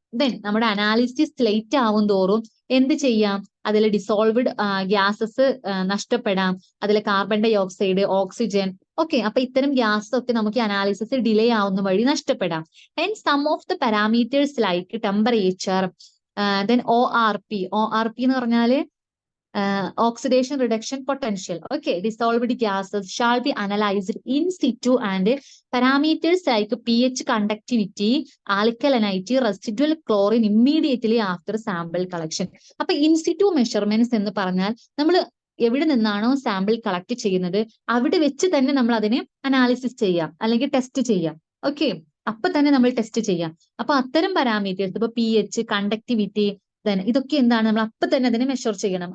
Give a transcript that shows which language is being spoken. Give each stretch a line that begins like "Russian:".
Malayalam: Then നമ്മുടെ analysis late ആവും തോറും എന്ത് ചെയ്യാം, അതിൽ ഡിസോൾവഡ് ഗ്യാസസ് നഷ്ടപ്പെടാം, അതിൽ carbon dye oxide, oxygen. Okay, അപ്പൊ ഇത്തരം ഗ്യാസ് ഒക്കെ നമുക്ക് അനാലിസിസ് ഡിലേ ആവുന്ന വഴി നഷ്ടപ്പെടാം.
English: and some of the parameters like temperature, then ORP
Malayalam: എന്ന് പറഞ്ഞാല്
English: oxidation reduction potential. Okay, dissolved gases shall be analyzed in situ and parameters like pH, conductivity, alkalinity, residual chlorine immediately after sample collection.
Malayalam: അപ്പൊ in situ measurements എന്ന് പറഞ്ഞാൽ നമ്മൾ എവിടെ നിന്നാണോ sample collect ചെയ്യുന്നത് അവിടെ വെച്ച് തന്നെ നമ്മൾ അതിനെ അനാലിസിസ് ചെയ്യാം അല്ലെങ്കിൽ ടെസ്റ്റ് ചെയ്യാം. ഓക്കെ, അപ്പൊ തന്നെ നമ്മൾ ടെസ്റ്റ് ചെയ്യാം. അപ്പൊ അത്തരം പാരാമീറ്റേഴ്സ്, ഇപ്പൊ pH, കണ്ടക്ടിവിറ്റി, ഇതൊക്കെ എന്താണ്, നമ്മൾ അപ്പൊ തന്നെ അതിനെ മെഷർ ചെയ്യണം.